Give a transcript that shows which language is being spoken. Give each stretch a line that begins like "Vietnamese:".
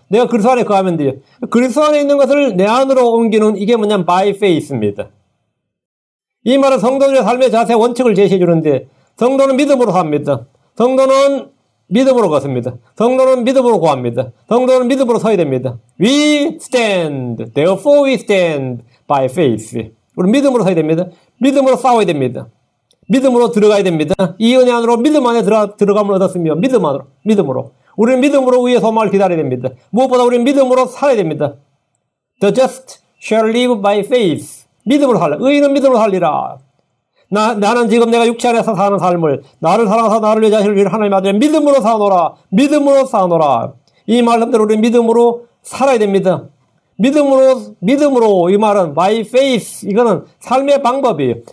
Korean: 내가 그리스도 안에 거하면 돼요. 그리스도 안에 있는 것을 내 안으로 옮기는 이게 뭐냐면
English: by faith
Korean: 입니다. 이 말은 성도들의 삶의 자세 원칙을 제시해 주는데 성도는 믿음으로 삽니다. 성도는 믿음으로 걷습니다. 성도는 믿음으로 구합니다. 성도는 믿음으로 서야 됩니다.
English: We stand, therefore we stand by faith.
Korean: 우리 믿음으로 서야 됩니다. 믿음으로 싸워야 됩니다. 믿음으로 들어가야 됩니다. 이 은혜 안으로 믿음 안에 들어감을 얻었으며 믿음으로. 우리는 믿음으로 의의 소망을 기다려야 됩니다. 무엇보다 우리는 믿음으로 살아야 됩니다.
English: The just shall live by faith.
Korean: 믿음으로 살라. 의인은 믿음으로 살리라. 나는 지금 내가 육체 안에서 사는 삶을 나를 사랑하사 나를 내 자신을 위해 하나님 아들의 믿음으로 사노라. 믿음으로 사노라. 이 말씀대로 우리는 믿음으로 살아야 됩니다. 믿음으로 이 말은
English: by faith
Korean: 이거는 삶의 방법이에요.